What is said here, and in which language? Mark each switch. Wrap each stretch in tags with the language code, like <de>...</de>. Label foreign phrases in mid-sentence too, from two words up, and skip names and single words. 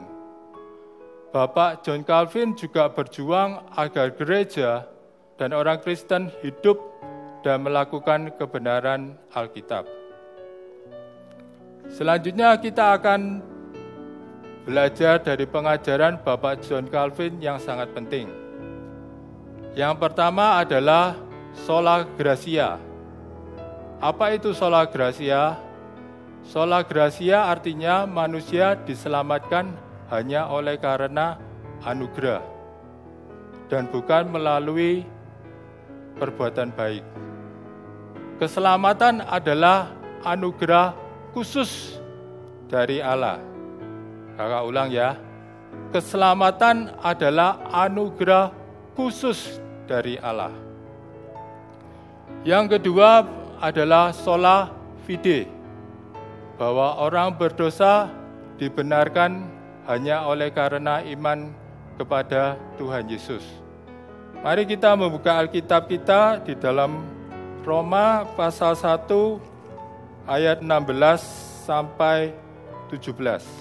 <id>Bapak John Calvin juga berjuang agar gereja dan orang Kristen hidup dan melakukan kebenaran Alkitab. Selanjutnya kita akan belajar dari pengajaran Bapak John Calvin yang sangat penting. Yang pertama adalah</id> <la>sola gratia.</la> <id>Apa itu</id> <la>sola gratia? Sola gratia</la> <id>artinya manusia diselamatkan hanya oleh karena anugerah dan bukan melalui perbuatan baik. Keselamatan adalah anugerah khusus dari Allah. Kakak ulang ya. Keselamatan adalah anugerah khusus dari Allah. Yang kedua adalah</id> <la>sola fide,</la> <id>bahwa orang berdosa dibenarkan hanya oleh karena iman kepada Tuhan Yesus. Mari kita membuka Alkitab kita di dalam Roma pasal 1 ayat 16 sampai 17.</id>